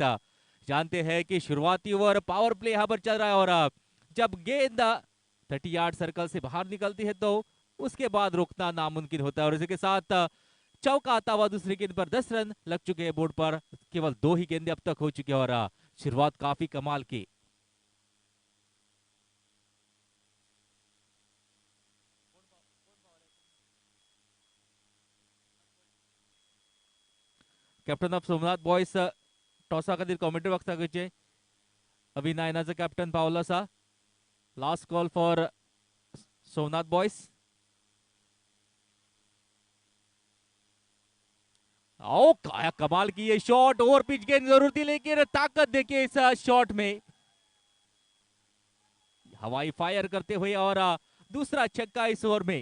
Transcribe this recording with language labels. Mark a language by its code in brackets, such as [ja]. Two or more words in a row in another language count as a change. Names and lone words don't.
[hi] जानते हैं कि शुरुआती ओवर [en] power play [hi] यहाँ पर चल रहा है और जब गेंद [en] 30 yard circle [hi] से बाहर निकलती है तो उसके बाद रोकना नामुमकिन होता है. और इसके साथ चौका आता हुआ दूसरी गेंद पर 10 रन लग चुके हैं बोर्ड पर. केवल 2 ही गेंदें अब तक हो चुकी है और शुरुआत काफी कमाल की. [en] Captain of Somnath Boys [kok] टॉसा खातीर कॉमेंट्री बॉक्साक येवचे. अवी नायनाचो कॅप्टन पावलो आसा. [en] Last call for Somnath Boys. [hi] ओ क्या कमाल की ये शॉट. [en] over pitch [hi] गेंद जरूर थी लेकिन ताकत देखिए इस शॉट में. हवाई फायर करते हुए और दूसरा छक्का इस ओवर में.